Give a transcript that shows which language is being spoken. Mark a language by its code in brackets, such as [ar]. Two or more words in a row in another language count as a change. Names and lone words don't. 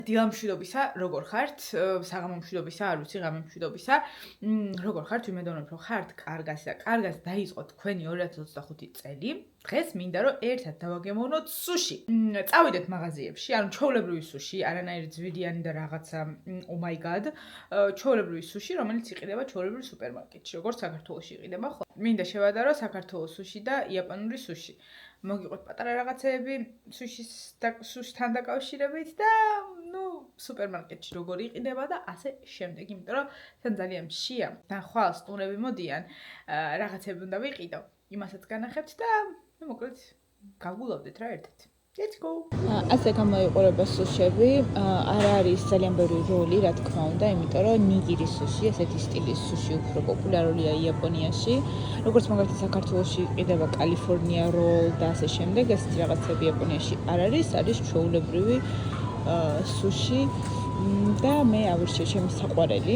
[ka] დილამშვიდობისა, როგორ ხართ? საღამომშვიდობისა, არ ვიცი, ღამემშვიდობისა. როგორ ხართ? ვიმედოვნებ, რომ ხართ კარგასა. კარგას დაიწყო თქვენი 2025 წელი. დღეს მინდა რომ ერთად დავაგემოვნოთ სუში. წავიდეთ მაღაზიებში, ანუ ჩვეულებრივი სუში, არანაირი ძვირიანი და რაღაცა [en] oh my god. [ka] ჩვეულებრივი სუში, რომელიც იყიდება ჩვეულებრივ სუპერმარკეტში, როგორც საქართველოში იყიდება ხო? მინდა შევადარო საქართველოს სუში და იაპონური სუში. მოგიყვეთ პატარა რაღაცეები სუშთან დაკავშირებით და სუპერმარკეტში როგორი იყიდება და ასე შემდეგ, იმიტომ რომ თან ძალიან მშია და ხვალ სტუმრები მოდიან, რაღაცები უნდა ვიყიდო, იმასაც განახებთ და მოკლედ გავგულავდეთ რა ერთად. [en] Let's go. [ka] ასე გამოიყურება სუშები, არ არის ძალიან ბევრი როლი, რა თქმა უნდა, იმიტომ რომ ნიგირის სუში, ესეთი სტილის სუში უფრო პოპულარულია იაპონიაში. როგორც მაგალითად საქართველოში იყიდება კალიფორნია როლ და ასე შემდეგ, ესეთი რაღაცები იაპონიაში არ არის, არის ჩვეულებრივი სუში და მე ავირჩიე ჩემი საყვარელი.